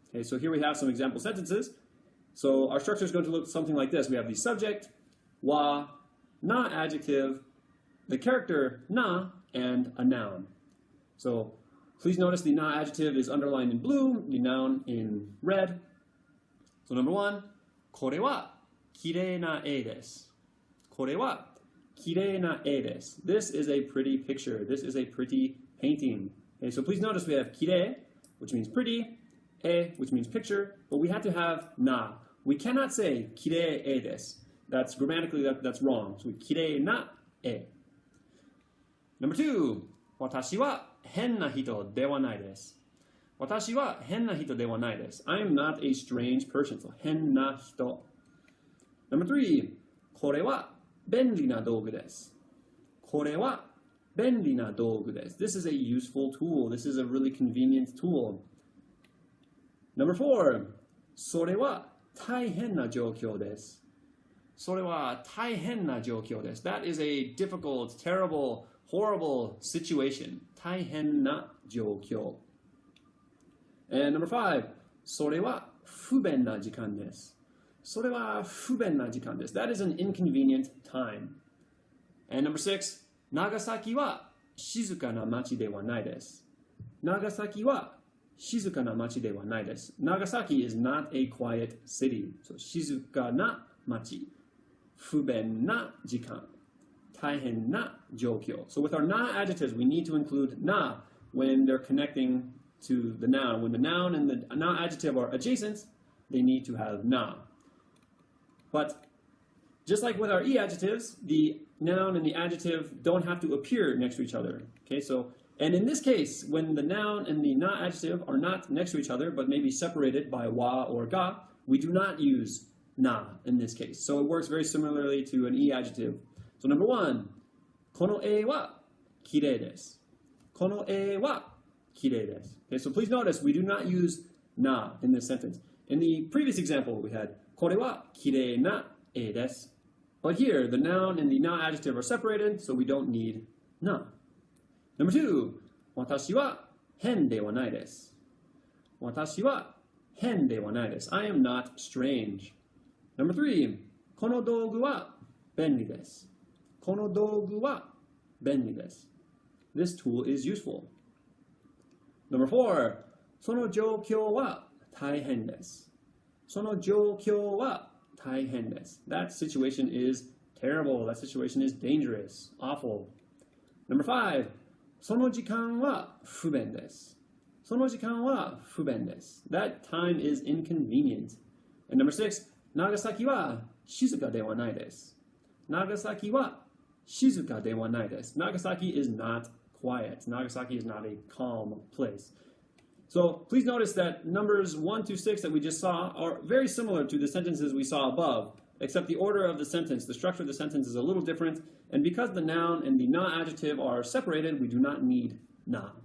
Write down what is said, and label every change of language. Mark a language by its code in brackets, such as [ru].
[en] Okay, so here we have some example sentences. So our structure is going to look something like this. We have the subject, wa, na-adjective, the character na, and a noun. So please notice the na-adjective is underlined in blue, the noun in red. So number one, [ja] これはきれいな絵です。これはきれいな絵です。 [en] This is a pretty picture. This is a pretty painting. Okay, so please notice we have きれい, which means pretty, 絵, which means picture, but we have to have na. We cannot say [ja] きれい絵です. [en] That's grammatically that's wrong. [ja] So きれいな絵. [en] Number two, [ja] 私は変な人ではないです。私は変な人ではないです。 [en] I am not a strange person. So [ja] 変な人. [en] Number three, [ja] これは便利な道具です。これは便利な道具です。 [en] This is a useful tool. This is a really convenient tool. Number four, [ja] それは大変な状況です。それは大変な状況です。 [en] That is a difficult, terrible, horrible situation. [ja] 大変な状況. [en] And number five, [ja] それは不便な時間です。それは不便な時間です。 [en] That is an inconvenient time. And number six, [ja] 長崎は静かな町ではないです。長崎は静かな町ではないです。 [en] Nagasaki is not a quiet city. [ja] So 静かな町。不便な時間。大変な状況. [en] So with our na-adjectives, we need to include na when they're connecting to the noun. When the noun and the na-adjective are adjacent, they need to have na. But just like with our i-adjectives, the noun and the adjective don't have to appear next to each other. Okay, so, and in this case, when the noun and the na-adjective are not next to each other, but maybe separated by wa or ga, we do not use na in this case. So it works very similarly to an i-adjective. So number one, [ja] この絵はきれいです。この絵はきれいです. [en] Okay, so please notice we do not use na in this sentence. In the previous example, we had [ja] これはきれいな絵です. [en] But here, the noun and the na-adjective are separated, so we don't need na. Number two, [ja] 私は変ではないです。私は変ではないです. [en] I am not strange. Number three, [ja] この道具は便利です。この道具は便利です. [en] This tool is useful. Number four, [ja] その状況は大変です。その状況は大変です. [en] That situation is terrible. That situation is dangerous, awful. Number five, [ja] その時間は不便です。その時間は不便です. [en] That time is inconvenient. And number six, [ja] 長崎は静かではないです。長崎は静かではないです. [en] Nagasaki is not quiet. Nagasaki is not a calm place. So please notice that numbers 1 to 6 that we just saw are very similar to the sentences we saw above, except the order of the sentence, the structure of the sentence is a little different. And because the noun and the na-adjective are separated, we do not need na.